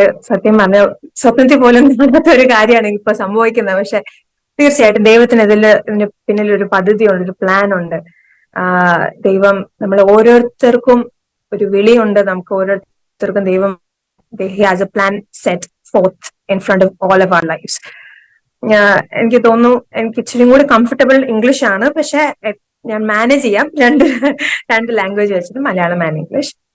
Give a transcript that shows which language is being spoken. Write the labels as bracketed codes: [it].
[ml] സത്യം പറഞ്ഞ സ്വപ്നത്തിൽ പോലും നടത്ത ഒരു കാര്യമാണ് ഇപ്പൊ സംഭവിക്കുന്നത്. പക്ഷെ തീർച്ചയായിട്ടും ദൈവത്തിന് ഇതിന് പിന്നിൽ ഒരു പദ്ധതിയുണ്ട്, ഒരു പ്ലാൻ ഉണ്ട്. ദൈവം നമ്മൾ ഓരോരുത്തർക്കും ഒരു വിളിയുണ്ട്. നമുക്ക് ഓരോരുത്തർക്കും ദൈവം [en] he has a plan set forth in front of all of our lives. [ml] എനിക്ക് തോന്നുന്നു എനിക്ക് ഇച്ചിരി കൂടി കംഫർട്ടബിൾ ഇംഗ്ലീഷ് ആണ്, പക്ഷെ ഞാൻ മാനേജ് ചെയ്യാം രണ്ട് ലാംഗ്വേജ് വെച്ചിട്ട്, മലയാളം ആൻഡ് ഇംഗ്ലീഷ്.